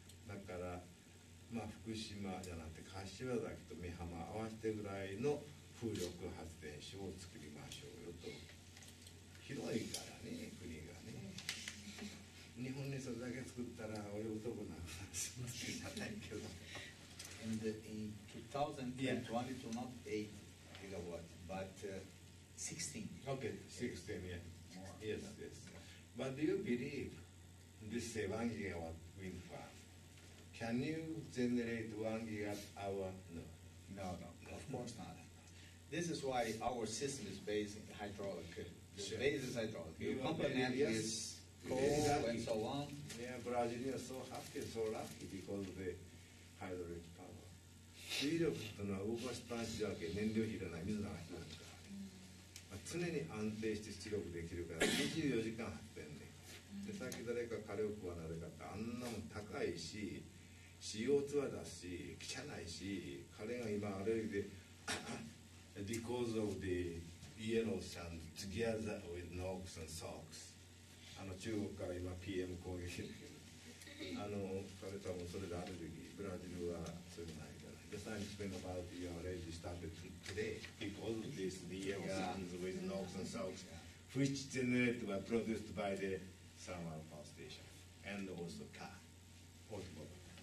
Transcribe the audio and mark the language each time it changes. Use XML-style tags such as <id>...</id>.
<ja>だから、まあ福島じゃなくて柏崎と美浜合わせてぐらいの風力発電所を作りましょうよと。広いからね、国がね。日本にそれだけ作ったら泳ぐとこなくなるしじゃないけど。</ja> <en>In 2021, it will not 8 gigawatt, but 16. Okay, 16, yeah. More. Yes, yes. But do you believe this 1 gigawatt wind farm? Can you generate 1 gigawatt hour? No. No, of course not. This is why our system is based in hydraulic. The Sure. base is hydraulic. You You complement yes. with coal Exactly. and so on. Yeah, Brazil is so happy, so lucky because of the hydraulic power.</en> <ja>水力っていうのは動かしっぱなしじゃなくて燃料費いらない、水流しないからね。まあ、常に安定して出力できるから24時間発電で。で、さっき誰か火力はなぜかってあんなもん高いし、CO2 は出すし、汚いし、彼が今ある意味で</ja> <en>because of the yellow sand together with NOx and SOx</en> <ja>中国から今 PM 攻撃で彼多分それでアレルギーブラジルはそれないから</ja> <en>Just I'm explaining about you already started today because of this the yellow sands with NOx and SOx which generated were produced by the thermal power station and also car automobile.</en>